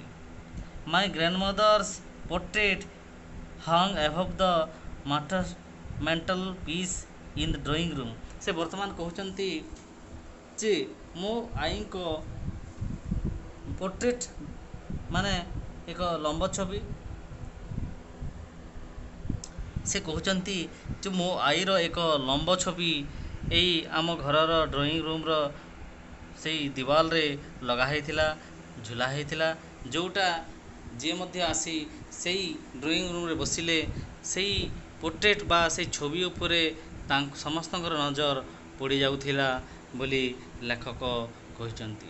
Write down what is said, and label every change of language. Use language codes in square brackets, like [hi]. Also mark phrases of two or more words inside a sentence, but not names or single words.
[en] my grandmother's portrait hung above the mantel piece in the drawing room। [or] ସେ ବର୍ତ୍ତମାନ କହୁଛନ୍ତି ଯେ ମୋ ଆଈଙ୍କ ପୋର୍ଟ୍ରେଟ୍ ମାନେ ଏକ ଲମ୍ବ ଛବି ସେ କହୁଛନ୍ତି ଯେ ମୋ ଆଈର ଏକ ଲମ୍ବ ଛବି ଏଇ ଆମ ଘରର [en] drawing room's [or] ସେଇ ଦିୱାଲରେ ଲଗା ହେଇଥିଲା ଝୁଲା ହେଇଥିଲା ଯେଉଁଟା ଯିଏ ମଧ୍ୟ ଆସି ସେଇ [en] drawing room [or] ବସିଲେ ସେଇ ପୋର୍ଟ୍ରେଟ୍ ବା ସେଇ ଛବି ଉପରେ ସମସ୍ତଙ୍କର ନଜର ପଡ଼ିଯାଉଥିଲା ବୋଲି ଲେଖକ କହିଛନ୍ତି।